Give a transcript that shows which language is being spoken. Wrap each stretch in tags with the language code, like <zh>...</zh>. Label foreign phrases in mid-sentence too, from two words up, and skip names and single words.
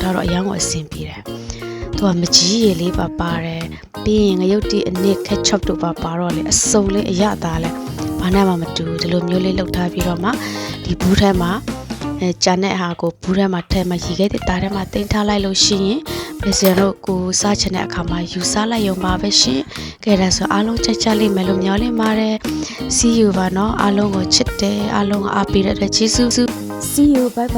<my>ထားတော့အယောင်ကိုအဆင်ပြေတယ်သူကမကြီးရေလေးပါတယ်ပြီးရင်ငရုတ်တီအနစ် ketchup တို့ပါတော့လေအစုံလေးအရသာလဲဘာနဲ့မှမတူဒီလိုမျိုးလေးလှုပ်ထားပြီးတော့မှဒီဘူးထဲမှာဂျန်တဲ့ဟာကိုဘူးထဲမှာထဲမှာရေခဲတဲ့တားထဲမှာတင်ထားလိုက်လို့ရှိရင်blessing တို့ကိုစားချင်တဲ့အခါမှာယူစားလိုက်ရုံပါပဲရှင်ကဲဒါဆိုအားလုံးချက်ချက်လေးမယ်လို့မျှော်လင့်ပါတယ်</my> <en>see you</en> <my>ပါနော်အားလုံးကိုချစ်တယ်အားလုံးကိုအားပေးတဲ့အတွက်ကျေးဇူး</my> <en>see you bye bye</en>